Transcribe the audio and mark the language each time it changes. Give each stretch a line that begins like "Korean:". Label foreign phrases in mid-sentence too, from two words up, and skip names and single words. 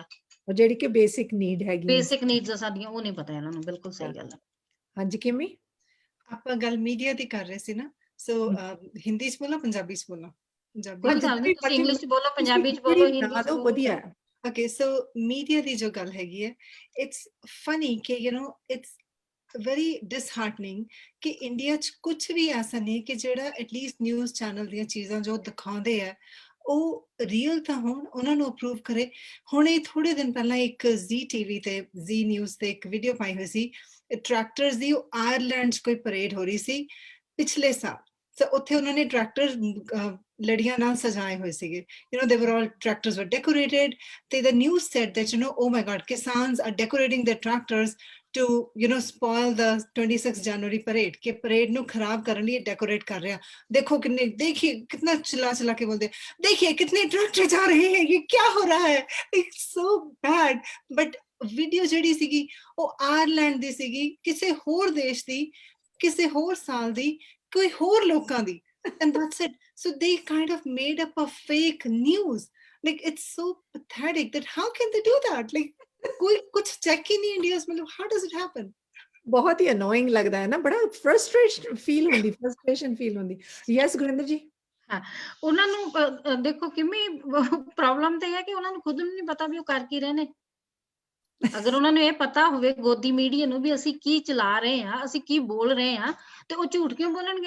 Punjabi: ਉਹ ਜਿਹੜੀ ਕਿ
English: basic need
Punjabi: ਹੈਗੀ,
English: basic needs
Punjabi: ਸਾਡੀਆਂ, ਉਹ ਨਹੀਂ ਪਤਾ ਇਹਨਾਂ ਨੂੰ। ਬਿਲਕੁਲ ਸਹੀ ਗੱਲ ਹੈ। ਹਾਂਜੀ ਕਿਮੀ, ਆਪਾਂ ਗੱਲ ਮੀਡੀਆ ਦੀ ਕਰ ਰਹੇ ਸੀ ਨਾ, ਸੋ ਹਿੰਦੀ 'ਚ ਬੋਲਾਂ, ਪੰਜਾਬੀ 'ਚ ਬੋਲਾਂ? ਕੋਈ ਗੱਲ ਨਹੀਂ, ਤੁਸੀਂ ਇੰਗਲਿਸ਼ 'ਚ ਬੋਲੋ, ਪੰਜਾਬੀ 'ਚ ਬੋਲੋ, ਹਿੰਦੀ 'ਚ ਬੋਲੋ, ਵਧੀਆ।
English: Okay, so
Punjabi: media ਦੀ ਜੋ ਗੱਲ ਹੈਗੀ ਹੈ,
English: it's funny
Punjabi: ਕਿ
English: it's very disheartening
Punjabi: ਕਿ ਇੰਡੀਆ 'ਚ ਕੁਛ ਵੀ ਐਸਾ ਨਹੀਂ ਕਿ ਜਿਹੜਾ ਐਟਲੀਸਟ
English: news channel
Punjabi: ਦੀਆਂ ਚੀਜ਼ਾਂ ਜੋ ਦਿਖਾਉਂਦੇ ਆ ਉਹ ਰੀਅਲ ਤਾਂ ਹੋਣ, ਉਹਨਾਂ ਨੂੰ ਅਪਰੂਵ ਕਰੇ। ਹੁਣ ਇਹ ਥੋੜੇ ਦਿਨ ਪਹਿਲਾਂ ਇੱਕ ਜ਼ੀ ਟੀਵੀ ਤੇ, ਜ਼ੀ ਨਿਊਜ਼ ਤੇ ਇੱਕ ਵੀਡੀਓ ਪਾਈ ਹੋਈ ਸੀ ਟਰੈਕਟਰਸ ਦੀ। ਉਹ ਆਇਰਲੈਂਡ 'ਚ ਕੋਈ ਪਰੇਡ ਹੋ ਰਹੀ ਸੀ ਪਿਛਲੇ ਸਾਲ। ਸੋ ਉੱਥੇ ਉਹਨਾਂ ਨੇ ਟਰੈਕਟਰ ਲੜੀਆਂ ਨਾਲ ਸਜਾਏ ਹੋਏ ਸੀਗੇ।
English: they were all tractors were decorated. The news said that, oh my God, Kisans are decorating their tractors to, spoil the 26 January parade.
Hindi: कि parade ਨੂੰ खराब करने लिए decorate कर रहे हैं। देखो कितने, देखिए कितना चिल्ला के बोलते, देखिए कितने ट्रैक्टर जा रहे हैं, ये क्या हो रहा है।
English: It's so bad. But
Punjabi: video ਜਿਹੜੀ ਸੀਗੀ ਉਹ ਆਇਰਲੈਂਡ ਦੀ ਸੀਗੀ, ਕਿਸੇ ਹੋਰ ਦੇਸ਼ ਦੀ, ਕਿਸੇ ਹੋਰ ਸਾਲ ਦੀ, ਕੋਈ ਹੋਰ ਲੋਕਾਂ ਦੀ,
English: and that's it. So they kind of made up a fake news. Like, it's so pathetic that how can they do that? Like,
Hindi: कोई कुछ check ही नहीं इंडिया में,
English: how does it happen?
Hindi: बहुत ही annoying लगता है ना, बड़ा frustration feel होती। Yes गुरिंदर जी।
Punjabi: ਹਾਂ, ਉਹਨਾਂ ਨੂੰ ਦੇਖੋ ਕਿੰਨੀ ਪ੍ਰੋਬਲਮ ਤੇ ਹੈ ਕਿ ਉਹਨਾਂ ਨੂੰ ਖੁਦ ਨੂੰ ਨਹੀਂ ਪਤਾ ਵੀ ਉਹ ਕਰ ਕੀ ਰਹੇ ਨੇ। ਅਗਰ ਉਹਨਾਂ ਨੂੰ ਇਹ ਪਤਾ ਹੋਵੇ ਗੋਦੀ ਮੀਡੀਆ ਨੂੰ ਵੀ ਅਸੀਂ ਕੀ ਚਲਾ ਰਹੇ ਹਾਂ, ਅਸੀਂ ਕੀ ਬੋਲ ਰਹੇ ਹਾਂ, ਤੇ ਉਹ ਝੂਠ ਕਿਉਂ ਬੋਲਣਗੇ।